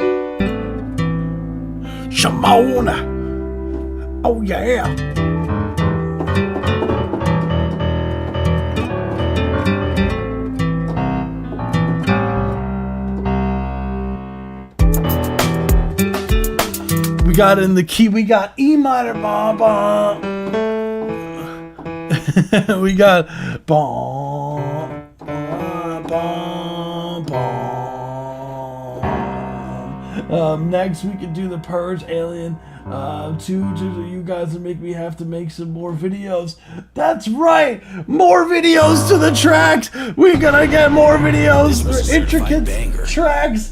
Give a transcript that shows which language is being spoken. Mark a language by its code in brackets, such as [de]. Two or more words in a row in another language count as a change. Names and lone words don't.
[en] Shimona! Oh yeah! We got in the key, we got E minor, ba ba. We got ba ba ba ba. Next we could do the Purge, Alien 2. You guys would make me have to make some more videos. That's right, more videos to the tracks. We're gonna get more videos for intricate tracks.